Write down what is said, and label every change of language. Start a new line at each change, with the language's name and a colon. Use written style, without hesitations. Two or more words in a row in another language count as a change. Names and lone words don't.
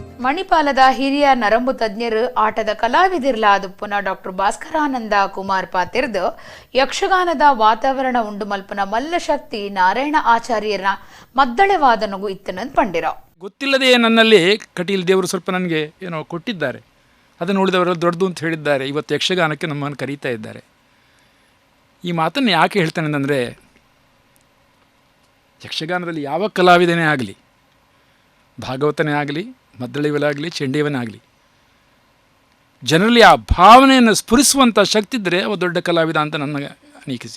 Tulu: ಮಣಿಪಾಲದ ಹಿರಿಯ ನರಂಬು ತಜ್ಞರು ಆಟದ ಕಲಾವಿದಿರ್ಲಾದ ಪುನಃ ಡಾಕ್ಟರ್ ಭಾಸ್ಕರಾನಂದ ಕುಮಾರ್ ಪಾತಿರ್ದು ಯಕ್ಷಗಾನದ ವಾತಾವರಣ ಉಂಡು ಮಲ್ಪನ ಮಲ್ಲಶಕ್ತಿ ನಾರಾಯಣ ಆಚಾರ್ಯರ ಮದ್ದಳೆವಾದನಗೂ ಇತ್ತನಂತ ಪಂಡಿರ.
Kannada: ಗೊತ್ತಿಲ್ಲದೆ ನನ್ನಲ್ಲಿ ಕಟೀಲ್ ದೇವರು ಸ್ವಲ್ಪ ನನಗೆ ಏನೋ ಕೊಟ್ಟಿದ್ದಾರೆ, ಅದನ್ನು ಉಳಿದವರೆಲ್ಲ ದೊಡ್ಡದು ಅಂತ ಹೇಳಿದ್ದಾರೆ. ಇವತ್ತು ಯಕ್ಷಗಾನಕ್ಕೆ ನಮ್ಮನ್ನು ಕರೀತಾ ಇದ್ದಾರೆ. ಈ ಮಾತನ್ನು ಯಾಕೆ ಹೇಳ್ತಾನೆ ಅಂತಂದರೆ, ಯಕ್ಷಗಾನದಲ್ಲಿ ಯಾವ ಕಲಾವಿದನೇ ಆಗಲಿ, ಭಾಗವತನೇ ಆಗಲಿ, ಮದ್ದಳೆಯವನಾಗಲಿ, ಚೆಂಡೆಯವನೇ ಆಗಲಿ, ಜನರಲ್ಲಿ ಆ ಭಾವನೆಯನ್ನು ಸ್ಫುರಿಸುವಂಥ ಶಕ್ತಿ ಇದ್ದರೆ ಅವ ದೊಡ್ಡ ಕಲಾವಿದ ಅಂತ ನನ್ನ ಅನಿಸಿಕೆ.